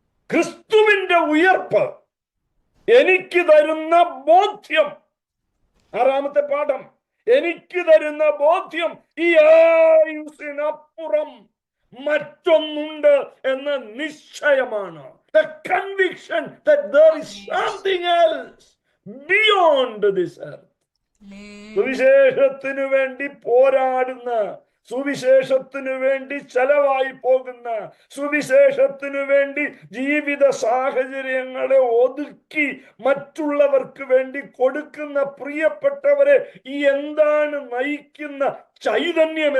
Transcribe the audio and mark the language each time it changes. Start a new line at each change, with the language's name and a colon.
Malayalam: ക്രിസ്തുവിന്റെ ഉയർപ്പ് എനിക്ക് തരുന്ന ബോധ്യം, 6-ാമത്തെ പാഠം, എനിക്ക് തരുന്ന ബോധ്യം ഈ ആയുസ്സിനപ്പുറം മറ്റൊന്നുണ്ട് എന്ന നിശ്ചയമാണ്.
English: The conviction that there is something else beyond this earth.
Malayalam: സുവിശേഷത്തിനു വേണ്ടി പോരാടുന്ന, സുവിശേഷത്തിനു വേണ്ടി ചെലവായി പോകുന്ന, സുവിശേഷത്തിനു വേണ്ടി ജീവിത സാഹചര്യങ്ങളെ ഒതുക്കി മറ്റുള്ളവർക്ക് വേണ്ടി കൊടുക്കുന്ന പ്രിയപ്പെട്ടവരെ, ഈ എന്താണ് നയിക്കുന്ന ചൈതന്യം?